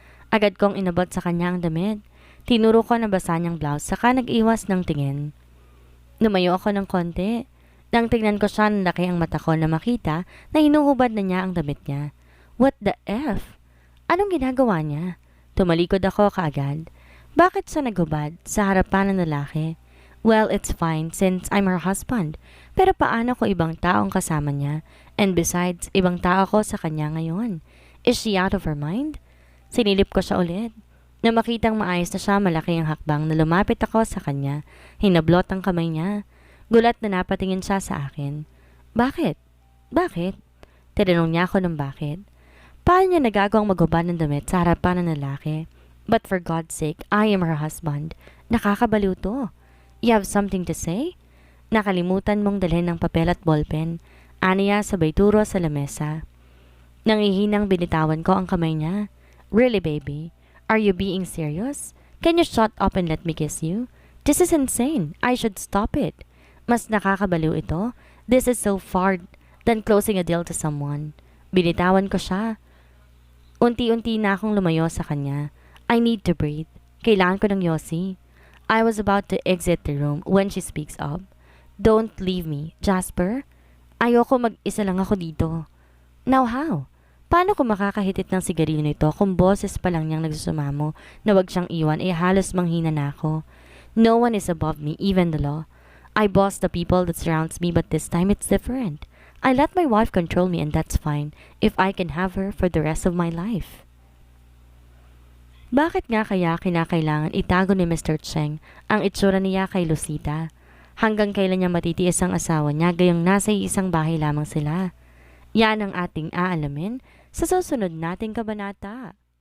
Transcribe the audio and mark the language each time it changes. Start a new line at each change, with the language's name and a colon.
Filipino: Agad kong inabot sa kanya ang damit. Tinuro ko na basa niyang blouse saka nag-iwas ng tingin. Lumayo ako ng konti. Nang tingnan ko siya, nalaki ang mata ko na makita na hinuhubad na niya ang damit niya.
English: What the F?
Filipino: Anong ginagawa niya? Tumalikod ako kaagad. Bakit siya naghubad sa harapan ng lalaki?
English: Well, it's fine since I'm her husband.
Filipino: Pero paano ko ibang taong kasama niya?
English: And besides,
Filipino: ibang tao ko sa kanya ngayon.
English: Is she out of her mind?
Filipino: Sinilip ko siya ulit. Na makitang maayos na siya, malaki ang hakbang na lumapit ako sa kanya. Hinablot ang kamay niya. Gulat na napatingin siya sa akin. Bakit? Bakit? Tinanong niya ako ng bakit. Paano niya nagagawang maghubad ng damit sa harapan ng lalaki?
English: But for God's sake, I am her husband.
Filipino: Nakakabaliw to.
English: You have something to say?
Filipino: Nakalimutan mong dalhin ng papel at ballpen. Aniya sabay turo sa lamesa. Nangihinang binitawan ko ang kamay niya.
English: Really, baby? Are you being serious? Can you shut up and let me kiss you? This is insane. I should stop it.
Filipino: Mas nakakabaliw ito.
English: This is so far than closing a deal to someone.
Filipino: Binitawan ko siya. Unti-unti na akong lumayo sa kanya.
English: I need to breathe.
Filipino: Kailangan ko ng yosi.
English: I was about to exit the room when she speaks up. Don't leave me, Jasper.
Filipino: Ayoko mag-isa lang ako dito.
English: Now how?
Filipino: Paano ko makakahitit ng sigarilyo nito kung boses pa lang niyang nagsusumamo na wag siyang iwan halos manghina na ako?
English: No one is above me, even the law. I boss the people that surrounds me, but this time it's different. I let my wife control me and that's fine if I can have her for the rest of my life.
Filipino: Bakit nga kaya kinakailangan itago ni Mr. Cheng ang itsura niya kay Lucita? Hanggang kailan niya matitiis ang asawa niya gayong nasa isang bahay lamang sila? Yan ang ating aalamin sa susunod nating kabanata.